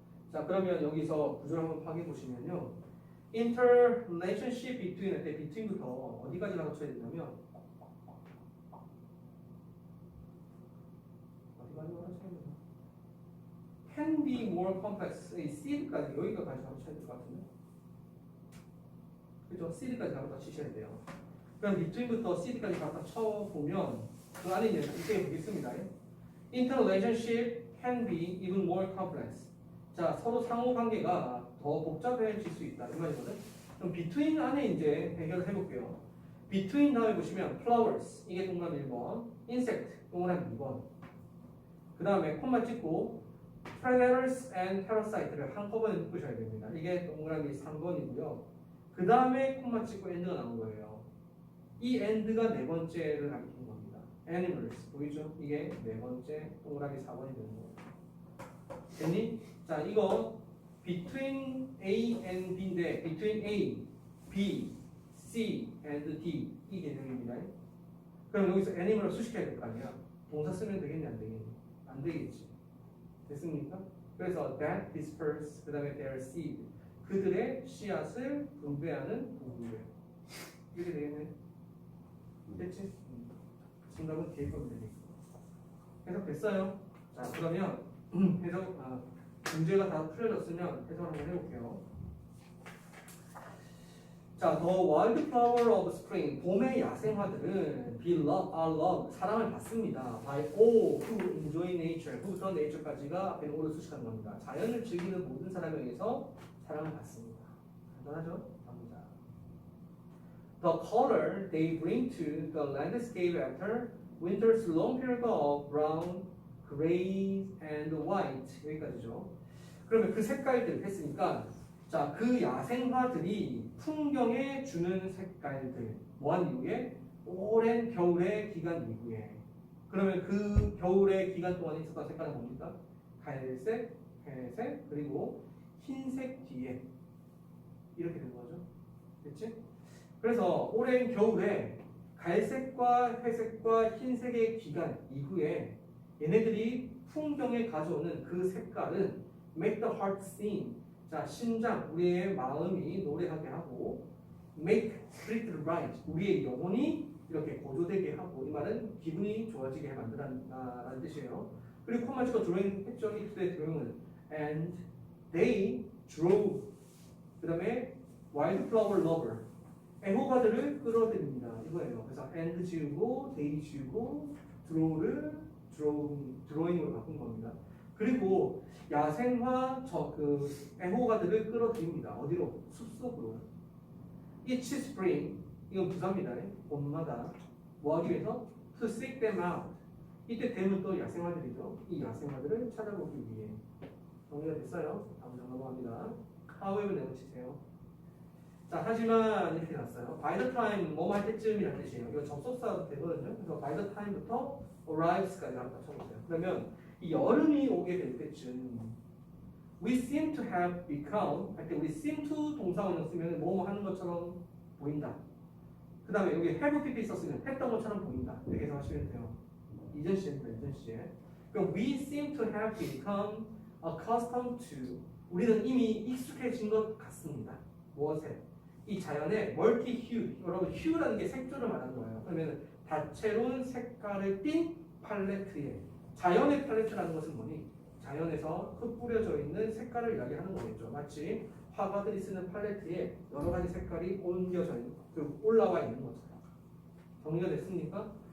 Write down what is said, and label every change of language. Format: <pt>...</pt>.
<ko>자 그러면 여기서 구조를 한번 파악해 보시면요. interrelationship between 할 때 between부터 어디까지라고 쳐야 되냐면 어디까지라고 쳐야 되나?</ko> <en>can be more complex.</en> <ko>이 seed까지 여기까지 하고 쳐야 될 것 같은데. 그죠? seed까지 갖다 치셔야 돼요. 그럼 between부터 seed까지 갖다 쳐보면 그 안에 이제 이렇게 보겠습니다.</ko> <en>interrelationship can be even more complex.</en> <ko>자 서로 상호 관계가 더 복잡해질 수 있다 이 말이거든. 그럼 between 안에 이제 해결을 해볼게요. between 다음에 보시면 flowers 이게 동그라미 1번, insect 동그라미 2번. 그 다음에 콤마 찍고 predators and parasite를 한꺼번에 묶으셔야 됩니다. 이게 동그라미 3번이고요. 그 다음에 콤마 찍고 end가 나온 거예요. 이 end가 네 번째를 가리키는 겁니다. animals 보이죠? 이게 네 번째 동그라미 4번이 되는 거예요. 됐니? 자 이거 between A and B인데 between A, B, C and D 이 개념입니다. 그럼 여기서 animal을 수식해야 될 거 아니야? 동사 쓰면 되겠니 안 되겠니? 안 되겠지. 됐습니까? 그래서</ko> <en>that disperse</en> <ko>그 다음에</ko> <en>their seed</en> <ko>그들의 씨앗을 분배하는 도구예요. 이렇게 되겠네. 됐지? 정답은 뒤에 거면 되니까. 해석됐어요? 자 그러면 해석 문제가 다 풀려졌으면 해석을 한번 해볼게요.</ko> <en>자, the wildflower of spring</en> <ko>봄의 야생화들은</ko> <en>are loved</en> <ko>사랑을 받습니다.</ko> <en>by all who enjoy nature</en> <ko>who부터 nature까지가 앞에 all을 수식하는 겁니다. 자연을 즐기는 모든 사람에 의해서 사랑을 받습니다. 간단하죠? 갑니다.</ko> <en>The color they bring to the landscape after winter's long period of brown, gray, and white</en> <ko>여기까지죠. 그러면 그 색깔들 했으니까 자, 그 야생화들이 풍경에 주는 색깔들 뭐한 이후에 오랜 겨울의 기간 이후에 그러면 그 겨울의 기간 동안에 있었던 색깔은 뭡니까? 갈색, 회색, 그리고 흰색 뒤에 이렇게 된 거죠. 그렇지? 그래서 오랜 겨울에 갈색과 회색과 흰색의 기간 이후에 얘네들이 풍경에 가져오는 그 색깔은</ko> <en>make the heart sing.</en> <ko>자, 심장, 우리의 마음이 노래하게 하고</ko> <en>make spirit right.</en> <ko>우리의 영혼이 이렇게 고조되게 하고 이 말은 기분이 좋아지게 만든다는 뜻이에요. 그리고 콤마 찍어 drawing 했죠. 이때 드로잉은</ko> <en>and they drove.</en> <ko>그 다음에 wildflower lover. 애호가들을 끌어들입니다. 이거예요. 그래서 and 지우고 they 지우고 draw를 드로잉으로 바꾼 겁니다. 그리고 야생화 그 애호가들을 끌어들입니다. 어디로? 숲속으로. Each spring 이건 부사입니다. 봄마다 뭐 하기 위해서?</ko> <en>To seek them out.</en> <ko>이때 them은 또 야생화들이죠. 이 야생화들을 찾아보기 위해. 정리가 됐어요. 다음 장 넘어갑니다. however 내려치세요. 자 하지만 이렇게 났어요. by the time 뭐 할 때쯤이라는 뜻이에요. 이거 접속사 되거든요. 그래서 by the time부터 arrives까지 한번 쳐보세요. 그러면 이 여름이 오게 될 때쯤</ko> <en>we seem to have become</en> <ko>할 때 우리 seem to 동사원을 쓰면 뭐뭐 하는 것처럼 보인다. 그 다음에 여기 have pp 썼으면 했던 것처럼 보인다. 이렇게 해석하시면 돼요. 이전 시제입니다. 이전 시제.</ko> <en>그럼 we seem to have become accustomed to</en> <ko>우리는 이미 익숙해진 것 같습니다. 무엇에? 이 자연의 멀티 휴 여러분 휴라는 게 색조를 말하는 거예요. 그러면 다채로운 색깔을 띤 팔레트에 자연의 팔레트라는 것은 뭐니? 자연에서 흩뿌려져 있는 색깔을 이야기하는 거겠죠. 마치 화가들이 쓰는 팔레트에 여러 가지 색깔이 옮겨져 있는, 올라와 있는 것처럼. 정리가 됐습니까?</ko>